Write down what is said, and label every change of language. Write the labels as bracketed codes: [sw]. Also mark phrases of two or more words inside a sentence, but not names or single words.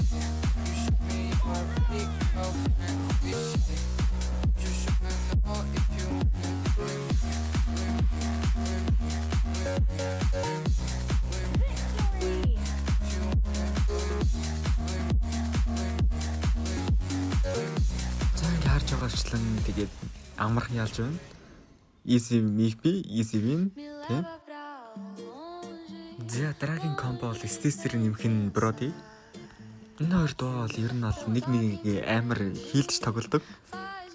[en] You show me your pretty girlfriend, who is she? Just tryna know if you wanna be with me, with me, with me, with me, with me, with me. If you wanna be with me, with me, with me, with me, with me. [mn] За ингээ харж байгаачлан тэгээд амархан ялж байна. [en] Easy Mipi, Easy Win тийм. [mn] За дараагийн комбо бол Stacey нэмэх нь Brody. Энэ хоёр дуу бол ер нь бол нэг нэг амар хийлдэж тоглодог.